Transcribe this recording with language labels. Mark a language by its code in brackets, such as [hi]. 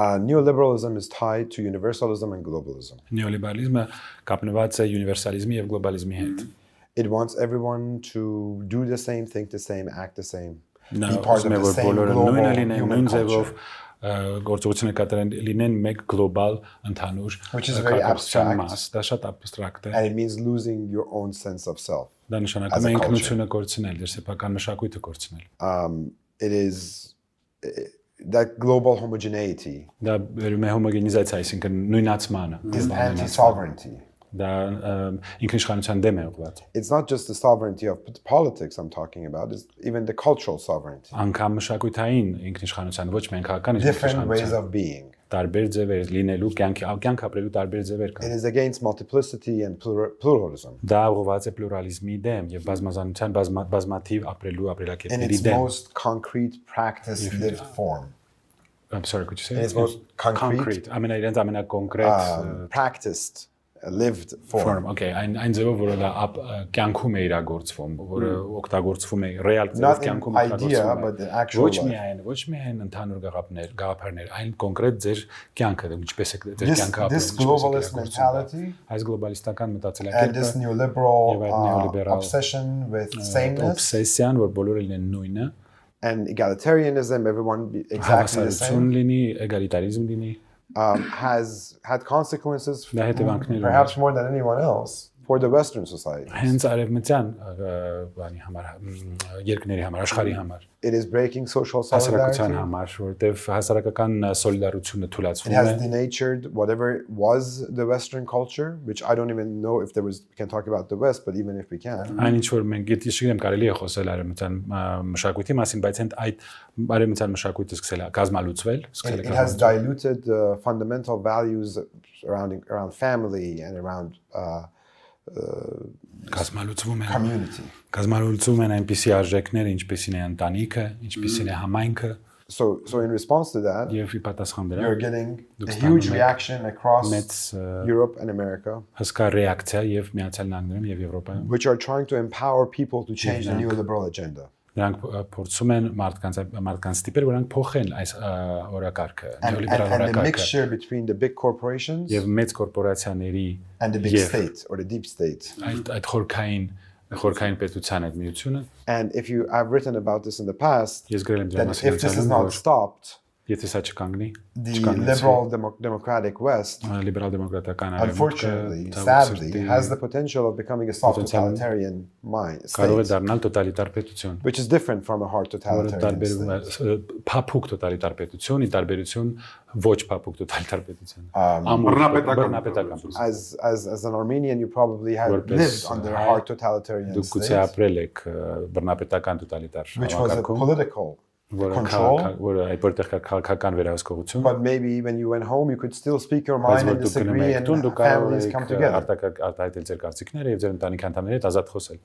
[en] Neoliberalism is tied to universalism and globalism. [hy] Նեոլիբերալիզմը կապնված է յունիվերսալիզմի եւ գլոբալիզմի հետ։ [en] It wants everyone to do the same, think the same, act the same, [hy] Նա [en] be part of the same global human culture, [hy] գործողությունը կատարեն լինեն մեկ գլոբալ ընդհանուր [en] which is very abstract. [hy] մաս, դա շատ abstract է։ [en] and it means losing your own sense of self. [hy] Դա նշանակում [en] as a [hy] է [en] culture. [hy] ինքնությունը կորցնել, դեր սեփական մշակույթը կորցնել։ [en] It is that global homogeneity [hy] Դա վերում է հոմոգենիզացիա, այսինքն նույնացմանը։ [en] is anti-sovereignty. [hy] Դա ինքնիշխանության դեմ է ուղղված։ [en] It's not just the sovereignty of politics I'm talking about, it's even the cultural sovereignty. [hy] Անկամ մշակութային ինքնիշխանության, ոչ միայն քաղաքական [en] Different ways [hy] ինքնիշխանության։ [en] of being. [hy] Տարբեր ձևեր լինելու, կյանք ապրելու տարբեր ձևեր [en] It [hy] կան։ [en] is against multiplicity and pluralism. [hy] Դա ուղղված է պլուրալիզմի դեմ եւ բազմազանության բազմաթիվ ապրելու [en] In [hy] ապրելակերպերի [en] its [hy] դեմ։ [en] most concrete practice lived form. I'm sorry, could you say? In its most concrete [hy] Իրենց ամենակոնկրետ [en] practiced lived form. [hy] Okay, այն ձևով որը դա կյանքում է իրագործվում, որը օգտագործվում է ռեալ ձևով [en] Not in [hy] կյանքում [en] idea, [hy] օգտագործվում [en] but [hy] է։ [en] the actual life. [hy] Ոչ միայն ընդհանուր գաղափարներ, այլ կոնկրետ ձեր կյանքը, ինչպես է ձեր կյանքը ապրում։ [en] This globalist mentality [hy] այս գլոբալիստական [en] and [hy] մտածելակերպը [en] this neoliberal neoliberal obsession with sameness [hy] obsession, որ բոլորը լինեն նույնը, [en] and egalitarianism, everyone be exactly the [hy] հավասարություն [en] same, [hy] լինի, էգալիտարիզմ լինի, [en] has had consequences [hy] Դա հետևանքներ ունի։ [en] perhaps more than anyone else. for the Western society. [hy] Հենց արևմտյան բանի համար երկրների համար, աշխարհի համար, [en] It is breaking social [hy] հասարակության [en] solidarity. [hy] համար, որտեղ հասարակական սոլիդարությունը [en] It [hy] թույլատրվում [en] has [hy] է, [en] denatured whatever was the Western culture, which I don't even know if there was. We can talk about the West, but even if we can, [hy] այն ինչ որ մենք գիտեմ կարելի է խոսել արևմտյան մշակույթի մասին, բայց այդ արևմտյան մշակույթը սկսել է կազմալուծվել, սկսել է [en] it has diluted the fundamental values around family and around [hy] կազմալուծվում են [en] community. [hy] կազմալուծվում են այնպիսի արժեքներ, ինչպիսին է ընտանիքը, ինչպիսին է համայնքը, [en] So in response to that, [hy] եւ ի պատասխան դրա [en] you're getting a huge reaction across [hy] մեծ [en] Europe and America, [hy] հսկա ռեակցիա եւ Միացյալ Նահանգներում եւ Եվրոպայում [en] which are trying to empower people to change the neoliberal agenda. [hy] նրանք փորձում են մարդկանց տիպեր, որոնք փոխեն այս օրակարգը, նեոլիբերալ [en] And the [hy] օրակարգը [en] mixture between the big corporations [hy] եւ մեծ կորպորացիաների [en] and the big Yes. state or the deep state. [hy] այդ խորքային պետության այդ միությունը [en] And if you have written about this in the past, [hy] ես գրել եմ [en] that [hy] դրա [en] if this is [hy] մասին, [en] not stopped, [hy] եթե սա չկանգնի, [en] the liberal democratic West, [hy] լիբերալ դեմոկրատական [en] unfortunately, sadly, has the potential of becoming a soft totalitarian [hy] կարող է [en] state, [hy] դառնալ տոտալիտար պետություն, [en] which is different from a hard [hy] որը [en] totalitarian [hy] տարբերում է [en] state. [hy] փափուկ տոտալիտար պետություն, ի տարբերություն ոչ փափուկ տոտալիտար պետության։ բռնապետական [en] As an Armenian, you probably have [hy] Որպես [en] lived under a hard totalitarian [hy] Դուք գուցե [en] state, [hy] ապրել եք բռնապետական տոտալիտար [en] which was a [hy] համակարգում, [en] political [hy] որը [en] control. [hy] որը այդ որտեղ կա քաղաքական վերահսկողություն, [en] But maybe when you went home, you could still speak your [hy] բայց [en] mind [hy] որ [en] and [hy] դուք գնում [en] disagree, [hy] եք [en] and [hy] տուն, դուք կարող [en] families come [hy] եք [en] together. [hy] արտահայտել ձեր կարծիքները եւ ձեր ընտանիքի անդամների հետ ազատ խոսել։